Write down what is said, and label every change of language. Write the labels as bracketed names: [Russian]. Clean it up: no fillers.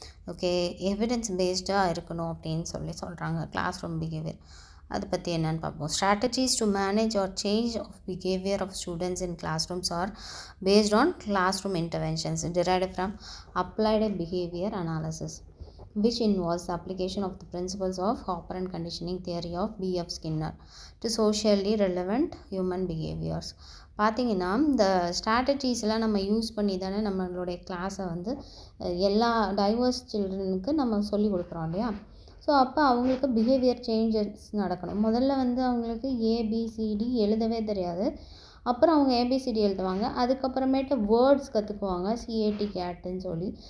[Tamil] Okay, evidence பேஸ்டாக இருக்கணும் அப்படின்னு சொல்கிறாங்க கிளாஸ் ரூம் பிஹேவியர். அதை பற்றி என்னென்னு பார்ப்போம். [English] Strategies to manage or change of behaviour of students in classrooms are based on classroom interventions derived from applied behavior analysis, which involves the application of the principles of operant conditioning theory of B.F. Skinner to socially relevant human behaviors. [Tamil] பார்த்திங்கன்னா இந்த ஸ்ட்ராட்டஜிஸ்லாம் நம்ம use பண்ணி தானே நம்மளுடைய கிளாஸை வந்து எல்லா divorce சில்ட்ரனுக்கு நம்ம சொல்லி கொடுக்குறோம் இல்லையா. ஸோ அப்போ அவங்களுக்கு பிஹேவியர் சேஞ்சஸ் நடக்கணும். முதல்ல வந்து அவங்களுக்கு ஏபிசிடி எழுதவே தெரியாது. அப்புறம் அவங்க ஏபிசிடி எழுதுவாங்க. அதுக்கப்புறமேட்டு வேர்ட்ஸ் கற்றுக்குவாங்க, சிஏடி கேட்டுன்னு சொல்லி.